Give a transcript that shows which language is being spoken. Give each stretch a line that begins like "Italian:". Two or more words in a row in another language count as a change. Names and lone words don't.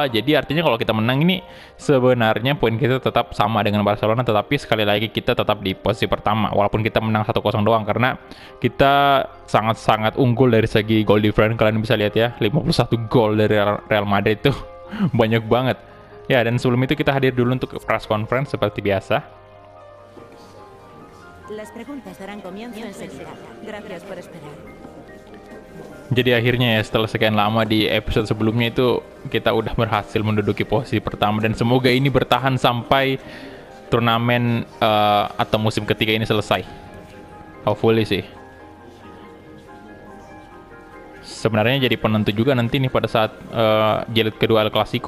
Indonesian: Jadi artinya kalau kita menang ini sebenarnya poin kita tetap sama dengan Barcelona, tetapi sekali lagi kita tetap di posisi pertama walaupun kita menang 1-0 doang karena kita sangat-sangat unggul dari segi
English: goal difference.
Indonesian: Kalian bisa lihat ya 51 gol dari Real Madrid itu banyak banget ya. Dan sebelum itu kita hadir dulu untuk
English: press conference
Indonesian: seperti biasa.
Spanish: Las preguntas darán comienzo enseguida. Gracias por esperar.
Indonesian: Jadi akhirnya ya setelah sekian lama di episode sebelumnya itu kita udah berhasil menduduki posisi pertama dan semoga ini bertahan sampai turnamen atau musim ketiga ini selesai. Hopefully sih. Sebenarnya jadi penentu juga nanti nih pada saat jilid kedua El Clasico.